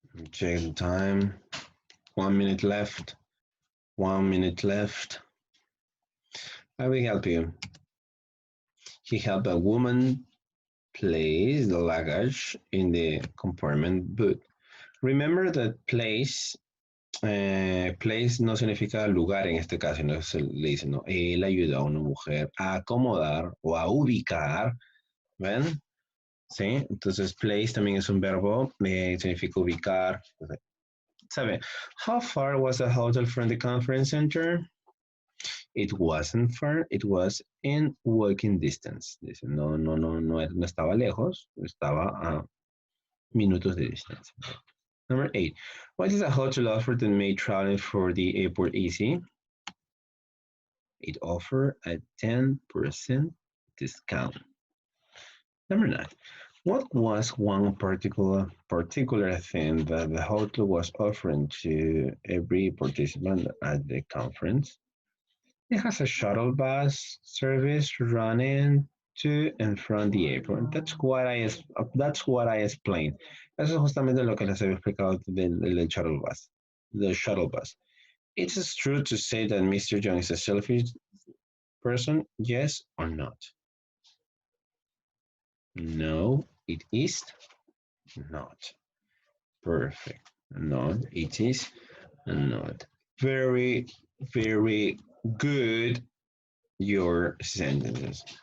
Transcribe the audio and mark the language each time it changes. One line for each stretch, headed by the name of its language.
English: Check the time. 1 minute left. 1 minute left. I will help you. He helped a woman place the luggage in the compartment booth. Remember that place
Spanish: no significa lugar en este caso, no se le dice, no, él ayudó a una mujer a acomodar o a ubicar, ¿ven? ¿Sí? Entonces, place también es un verbo, significa ubicar. ¿Sabe?
English: How far was the hotel from the conference center? It wasn't far, it was in walking distance.
Spanish: Dice, no estaba lejos, estaba a minutos de distancia.
English: Number 8. What is a hotel offer that made traveling for the airport easy? It offered a 10% discount. Number 9. What was one particular thing that the hotel was offering to every participant at the conference? It has a shuttle bus service running to and from the airport. That's what I explained.
Spanish: Eso es justamente lo que les había explicado del shuttle bus.
English: The shuttle bus. It is true to say that Mr. Young is a selfish person, yes or not? No, it is not. Perfect. No, it is not. Very, very good your sentences.